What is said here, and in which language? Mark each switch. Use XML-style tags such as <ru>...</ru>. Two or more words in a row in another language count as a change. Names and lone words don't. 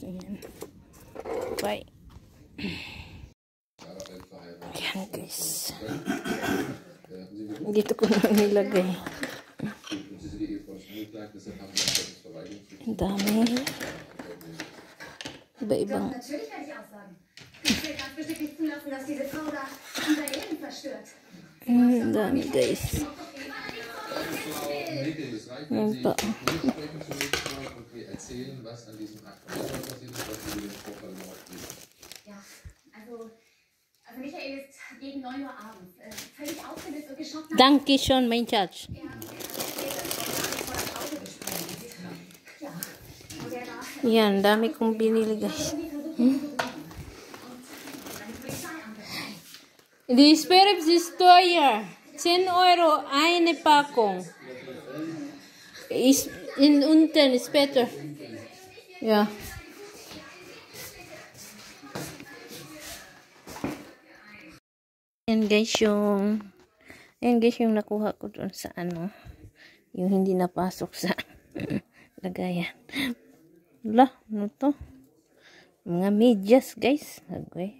<tl>Yan. Bye. Yan guys. Dito ko na nilagay. Ang dami. Iba-ibang.</tl> <de>Natürlich werde ich aussagen. Ich will ganz bestimmt nicht zulassen, dass diese Frau da unser Leben zerstört.</de> <tl>Ang dami guys. Yan pa.</tl> <de>Ja, also Michael ist gegen 9 Uhr abends völlig aufgelöst und geschockt. Danke schon, mein Schatz.</de> <tl>Yan, dami kong binili guys.</tl> <de>Die Sperrips ist teuer. 10 Euro eine Packung. Ist unten ist better. Ja.</de> <tl>Yan guys yung nakuha ko doon sa ano, yung hindi napasok sa lagayan. Wala, ano to? Mga medyas guys. Okay.</tl>